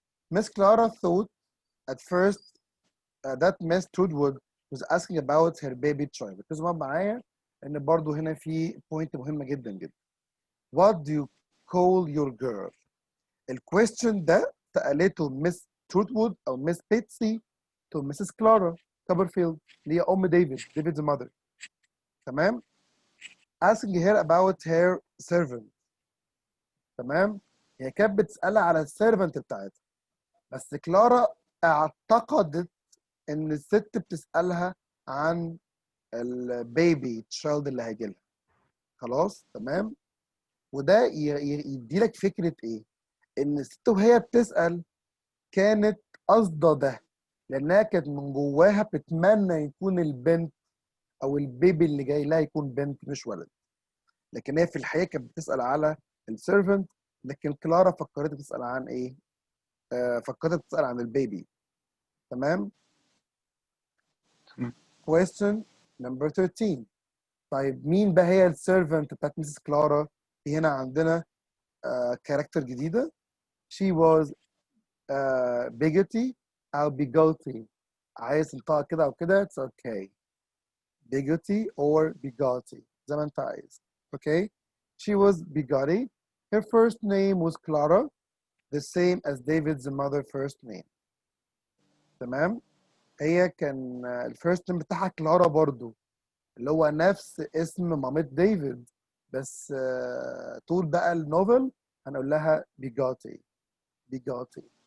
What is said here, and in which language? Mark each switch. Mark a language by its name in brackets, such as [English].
[English] Miss Clara thought at first that Miss Trudwood was asking about her baby child. [Arabic] ركزوا معايا ان برضه هنا في بوينت مهمة جدا جدا. [English] What do you call your girl? [Arabic] الكويستشن ده سألته مس تروتوود أو مس بيتسي [English] to Mrs. Clara Copperfield [Arabic] اللي هي أم [English] David's mother. [Arabic] تمام؟ [English] asking her about her servant. [Arabic] تمام؟ هي كانت بتسألها على السيرفنت بتاعتها، بس كلارا اعتقدت إن الست بتسألها عن البيبي تشايلد اللي هيجي لها. خلاص؟ تمام؟ وده يدي لك فكرة إيه؟ إن الست وهي بتسأل كانت قصده ده، لأنها كانت من جواها بتتمنى يكون البنت أو البيبي اللي جاي لها يكون بنت مش ولد. لكن هي في الحقيقة كانت بتسأل على السيرفنت، لكن كلارا فكرت تسأل عن إيه؟ فكرت تسأل عن البيبي. تمام؟ تمام. [English] question number 13. [Arabic] طيب مين بقى هي السيرفنت بتاعت ميسيس كلارا؟ في هنا عندنا كاركتر جديدة. [English] she was Peggotty أو Peggotty. [Arabic] عايز تنطقها كده أو كده [English] it's okay. [Arabic] بيجوتي or بيجوتي زي ما أنت عايز. [English] Okay? She was Bigatti. Her first name was Clara, the same as David's mother first name. [Arabic] تمام؟ هي كان الفيرست نيم بتاعها كلارا برضو، اللي هو نفس اسم مامة ديفيد، بس طول بقى النوفل هنقول لها بيجاتي. بيجاتي.